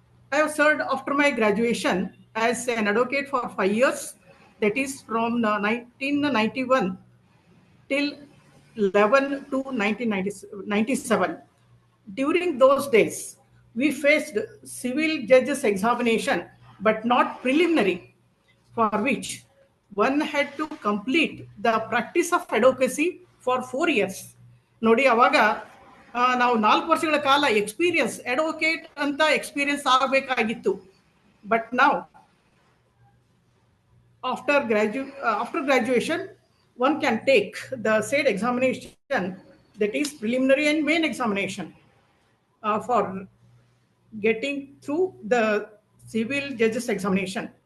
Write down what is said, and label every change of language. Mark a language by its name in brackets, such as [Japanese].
[English] I have served after my graduation as an advocate for 5 years, that is from 1991 till 11 to 1997. During those days, we faced civil judges examination, but not preliminary, for which one had to complete the practice of advocacy for 4 years. [Kannada] ನೋಡಿ ಅವಾಗ ನಾವು 4 ವರ್ಷಗಳ ಕಾಲ experience advocate ಅಂತ experience ಆಗಬೇಕಾಗಿತ್ತು. [English] But ನಾವು after graduation, one can take the said examination, that is preliminary and main examination, for getting through the civil judges examination.